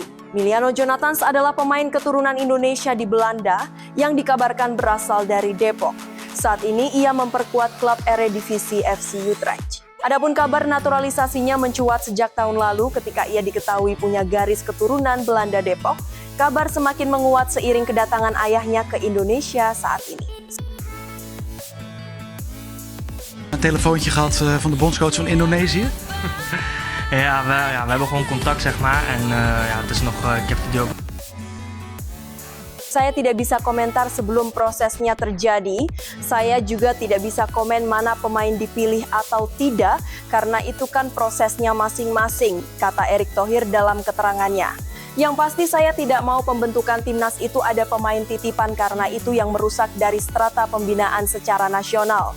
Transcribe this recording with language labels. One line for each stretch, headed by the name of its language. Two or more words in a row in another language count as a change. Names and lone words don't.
Indonesian: Emiliano Jonathans adalah pemain keturunan Indonesia di Belanda yang dikabarkan berasal dari Depok. Saat ini ia memperkuat klub Eredivisie FC Utrecht. Adapun kabar naturalisasinya mencuat sejak tahun lalu ketika ia diketahui punya garis keturunan Belanda Depok. Kabar semakin menguat seiring kedatangan ayahnya ke Indonesia saat ini.
Dutch: Een telefoontje gehad van de bondscoach van Indonesië? We hebben gewoon contact, zeg maar. En het is nog, ik heb video.
Indonesian: Saya tidak bisa komentar sebelum prosesnya terjadi. Saya juga tidak bisa komen mana pemain dipilih atau tidak, karena itu kan prosesnya masing-masing, kata Erick Thohir dalam keterangannya. Yang pasti saya tidak mau pembentukan timnas itu ada pemain titipan karena itu yang merusak dari strata pembinaan secara nasional.